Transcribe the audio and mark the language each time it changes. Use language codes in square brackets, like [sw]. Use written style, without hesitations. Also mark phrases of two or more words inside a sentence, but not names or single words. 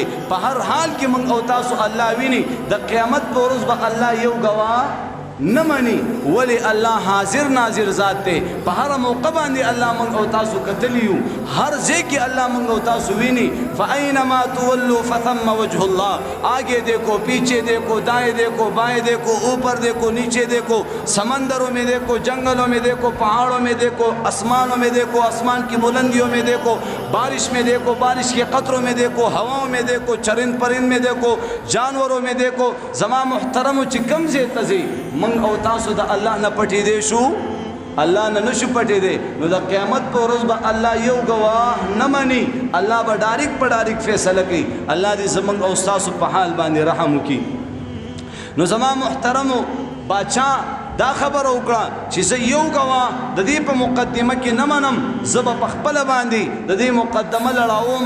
[ps] په هر حال کې موږ او تاسو الله ویني. د قیامت په ورځ به الله یو ګواه نه مني ولی الله حاضر ناظر ذات دی. په هر موقع باندې الله موږ او تاسو کتلی یو، هر ځای کې الله موږ او تاسو ویني. [ar] فاینما تولوا فثم وجه الله. [ur] آگے دیکھو، پیچھے دیکھو، دائیں دیکھو، بائیں دیکھو، اوپر دیکھو، نیچے دیکھو، سمندروں میں دیکھو، جنگلوں میں دیکھو، پہاڑوں میں دیکھو، آسمانوں میں دیکھو، آسمان کی بلندیوں میں دیکھو، بارش میں دیکھو، بارش کے قطروں میں دیکھو، ہواؤں میں دیکھو، چرند پرند میں دیکھو، جانوروں میں دیکھو. [ps] زما محترم چې کم ځای ته ځئ من او تاسو د الله نه پټې دی شو، الله نه نشو پټې دی. نو د قیامت په ورځ به الله یو ګواه نه مني، الله به ډایرک په ډایرک فیصله کوي. الله دې زموږ او ستاسو په حال باندې رحم وکړي. نو زما محترمو باچا دا خبره وکړه چې زه یو ګواه د دې په مقدمه کې نه منم، زه به په خپله باندې د دې مقدمه لړاومه.